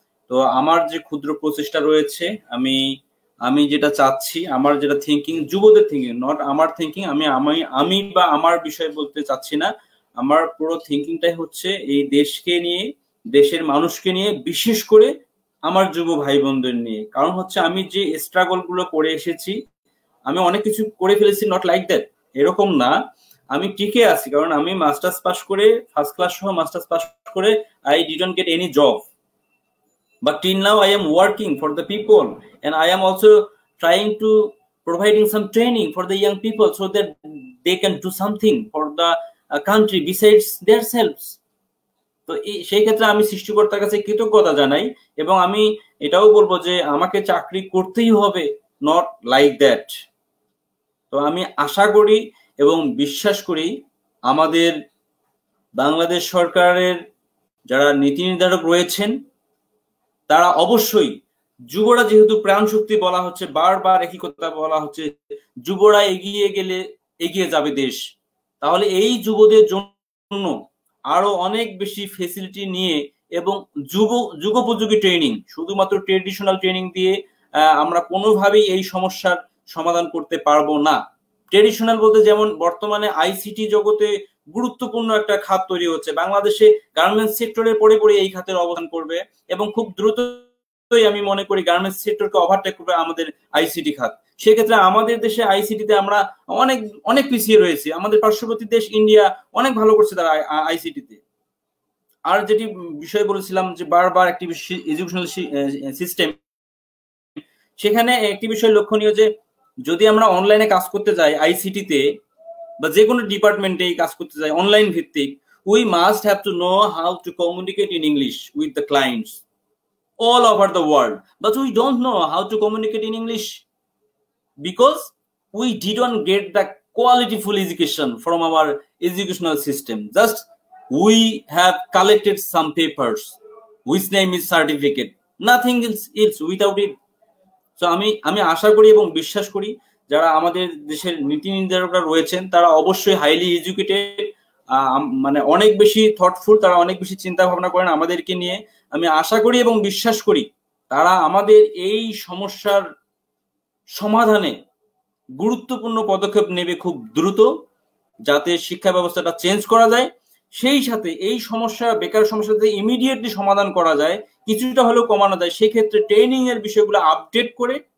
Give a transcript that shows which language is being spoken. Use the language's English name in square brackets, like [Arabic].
[Bangla] তো আমার যে ক্ষুদ্র প্রচেষ্টা রয়েছে, আমি যেটা চাচ্ছি, আমার যেটা থিঙ্কিং, যুবদের থিঙ্কিং, নট আমার থিঙ্কিং, আমি বা আমার বিষয় বলতে চাচ্ছি না। আমার পুরো থিঙ্কিংটাই হচ্ছে এই দেশকে নিয়ে, দেশের মানুষকে নিয়ে, বিশেষ করে আমার যুব ভাই বোনদের নিয়ে। কারণ হচ্ছে আমি যে স্ট্রাগল গুলো করে এসেছি, আমি অনেক কিছু করে ফেলেছি, [English] not like that, [Bangla] এরকম না। আমি টিকে আছি কারণ আমি মাস্টার্স পাস করে, [English] First class সহ masters pass করে, I didn't get any job, but till now I am working for the people, and I am also trying to providing some training for the young people so that they can do something for the country besides themselves. [Bangla] তো সেই ক্ষেত্রে আমি সৃষ্টিকর্তার কাছে কৃতজ্ঞতা জানাই, এবং আমি এটাও বলবো যে আমাকে চাকরি করতেই হবে, [English] Not like that. [Bangla] তো আমি আশা করি এবং বিশ্বাস করি আমাদের বাংলাদেশ সরকারের যারা নীতি নির্ধারক রয়েছেন তারা অবশ্যই, যুবরা যেহেতু প্রাণ শক্তি বলা হচ্ছে, বারবার একই কথা বলা হচ্ছে, যুবরা এগিয়ে গেলে এগিয়ে যাবে দেশ, তাহলে এই যুবদের জন্য আরো অনেক বেশি ফেসিলিটি নিয়ে এবং যুগোপযোগী ট্রেনিং, শুধুমাত্র ট্রেডিশনাল ট্রেনিং দিয়ে আমরা কোনোভাবেই এই সমস্যার সমাধান করতে পারবো না। ট্রেডিশনাল বলতে যেমন বর্তমানে আইসিটি জগতে গুরুত্বপূর্ণ একটা খাত তৈরি হচ্ছে, বাংলাদেশে গার্মেন্টস সেক্টরের পরে পরে এই খাতের অবদান করবে, এবং খুব দ্রুতই আমি মনে করি গার্মেন্টস সেক্টরকে ওভারটেক করবে আমাদের আইসিটি খাত। সেক্ষেত্রে আমাদের দেশে আইসিটিতে আমরা অনেক অনেক পিছিয়ে রয়েছি। আমাদের পার্শ্ববর্তী দেশ ইন্ডিয়া অনেক ভালো করছে তারা আইসিটিতে। আর যেটি বিষয় বলেছিলাম যে বারবার একটি এডুকেশনাল সিস্টেম, সেখানে একটি বিষয় লক্ষণীয় যে যদি আমরা অনলাইনে কাজ করতে যাই আইসিটিতে বা যে কোনো ডিপার্টমেন্টে কাজ করতে যাই অনলাইন ভিত্তিক, [English] we must have to know how to communicate in English with the clients all over the world, but we don't know how to communicate in English because we didn't get the qualityful education from our educational system. Just we have collected some papers which name is certificate, nothing else without it. [Bangla] So আমি আশা করি এবং বিশ্বাস করি যারা আমাদের দেশের নীতি নির্ধারকরা রয়েছেন তারা অবশ্যই হাইলি এডুকেটেড, মানে অনেক বেশি থটফুল, তারা অনেক বেশি চিন্তা ভাবনা করেন আমাদেরকে নিয়ে। আমি আশা করি এবং বিশ্বাস করি তারা আমাদের এই সমস্যার সমাধানে গুরুত্বপূর্ণ পদক্ষেপ নেবে খুব দ্রুত, যাতে শিক্ষা ব্যবস্থাটা চেঞ্জ করা যায়, সেই সাথে এই সমস্যা, বেকার সমস্যাতে ইমিডিয়েটলি সমাধান করা যায়, কিছুটা হলেও কমানো যায়। সেই ক্ষেত্রে ট্রেনিং এর বিষয়গুলো আপডেট করে